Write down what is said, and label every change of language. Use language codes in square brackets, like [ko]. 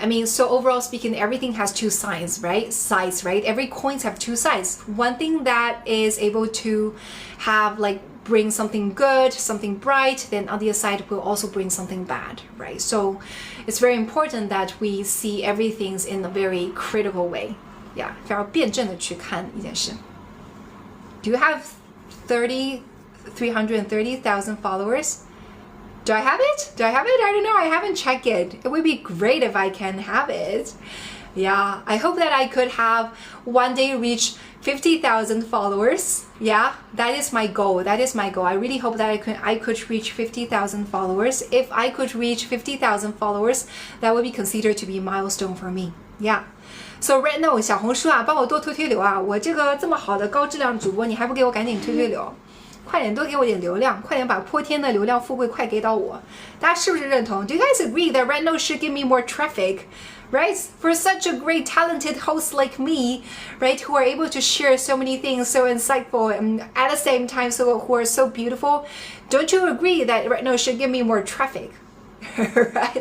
[en] I mean, so overall speaking, everything has two sides, right? Every coins have two sides. One thing that is able to have like bring something good, something bright, then on the other side will also bring something bad, right? So it's very important that we see everything in a very critical way. Yeah, [zh] 非常辩证的去看一件事。 [en] Do you have 330,000 followers? Do I have it? I don't know. I haven't checked it. It would be great if I can have it. Yeah, I hope that I could have one day reach 50,000 followers. Yeah, that is my goal. I really hope that I could reach 50,000 followers. If I could reach 50,000 followers, that would be considered to be a milestone for me. Yeah. So right now, [zh] 小红书啊，帮我多推流啊！我这个这么好的高质量主播，你还不给我赶紧推流？快点多给我点流量，快点把破天的流量富贵快给到我。大家是不是认同 [en] ？Do you guys agree that Rednote should give me more traffic? Right? For such a great talented host like me, right, who are able to share so many things, so insightful, and at the same time who are so beautiful, don't you agree that Rednote should give me more traffic? Right?